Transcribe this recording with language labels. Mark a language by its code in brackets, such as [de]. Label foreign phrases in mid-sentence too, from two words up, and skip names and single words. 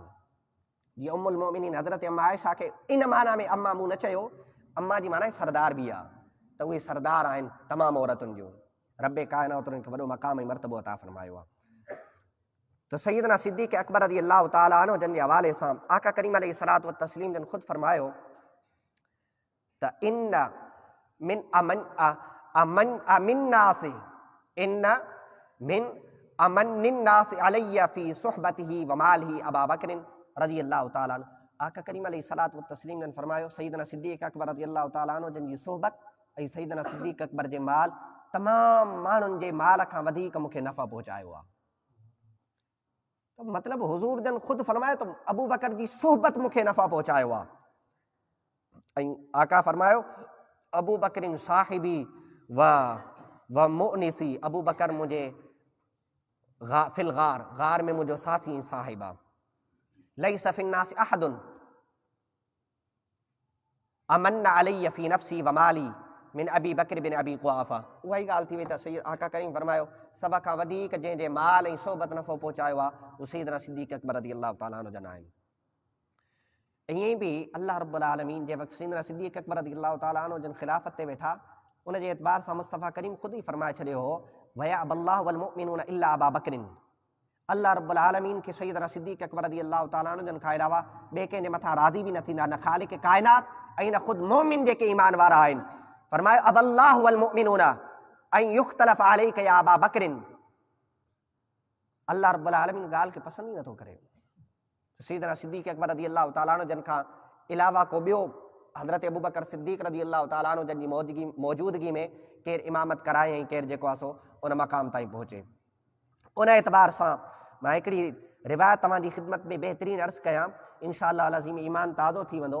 [sd] जीअं [ar] أم المؤمنين [sd] हज़रत अम्मा आयशा खे इन माना में अम्मा मूं न चयो, अम्मा जी माना सरदार बि आहे त उहे सरदार आहिनि तमामु औरतुनि जूं। रब्बे कायनात उन्हनि खे वॾो मक़ाम ऐं मर्तबो अता फरमायो आहे। त सैयदना सिद्दीक़ अकबर [ar] رضي الله تعالى عنه [sd] जन जे हवाले सां आका करीम [ar] عليه الصلاة والتسليم [sd] जन ख़ुदि फरमायो त [ar] إن من الناس علي في صحبته وماله أبا بكر رضي الله تعالى عنه. [sd] आका करीम [ar] عليه الصلاة والتسليم [sd] जन फरमायो सैयदना सिद्दीक़ अकबर [ar] رضي الله تعالى عنه [sd] जन जी सोहबत ऐं सैयदना सिद्दीक़ अकबर जे माल तमामु माण्हुनि जे माल खां वधीक मूंखे नफ़ा पहुचायो आहे। त मतिलबु हुज़ूर जन ख़ुदि फरमायो त अबू बकर जी सोहबत मूंखे नफ़ा पहुचायो आहे। ऐं आका फरमायो [ar] أبو بكر صاحبي ومؤنسي, [sd] अबू बकर मुंहिंजे [ar] في الغار [sd] में मुंहिंजो साथी ऐं साहिब आहे। [ar] ليس في الناس أحد أمن علي في نفسي ومالي من أبي بكر بن أبي قحافة. [sd] उहा ई ॻाल्हि थी वई त सैयद आका करीम फरमायो सभ खां वधीक जंहिंजे माल ऐं सोबत नफ़ो पहुचायो आहे उहो सैयदना सिद्दीक़ अकबर [ar] رضي الله تعالى عنه [sd] जन आहिनि। ईअं बि अल्लाह [ar] رب العالمين [sd] जे वक़्तु सैयदना सिद्दीक़ अकबर [ar] رضي الله تعالى عنه [sd] जन ख़िलाफ़त ते वेठा उन जे एतबार सां मुस्तफ़ा करीम ख़ुदि ई फरमाए छॾियो हो [ar] ويأبى الله والمؤمنون إلا أبا بكر. [sd] अल्लाह [ar] رب العالمين [sd] खे सैयदना सिद्दीक़ अकबर [ar] رضي الله تعالى عنه [sd] जन खां अलावा ॿिए कंहिंजे मथां राज़ी बि न थींदा, न ख़ालिक़ कायनात ऐं न ख़ुदि मोमिन जेके ईमान वारा आहिनि। [ar] फरमायो أبى الله والمؤمنون أن يختلف عليك يا أبا بكر. [sd] अल्लाह [ar] رب العالمين [sd] ॻाल्हि खे पसंदि ई नथो करे। सैयदना सिद्दीक़ अकबर [ar] رضي الله تعالى عنه [sd] जन खां अलावा को ॿियो हज़रत अबू बकर सिद्दीक़ [ar] رضي الله تعالى عنه [sd] जन जी मौजूदगी में केर इमामत कराए ऐं केर जेको आहे सो उन मक़ाम ताईं पहुचे। उन एतबार सां मां हिकिड़ी रिवायत तव्हांजी ख़िदमत में बहितरीन अर्ज़ कयां, [ar] إن شاء الله [sd] अज़ीम ईमान ताज़ो थी वेंदो।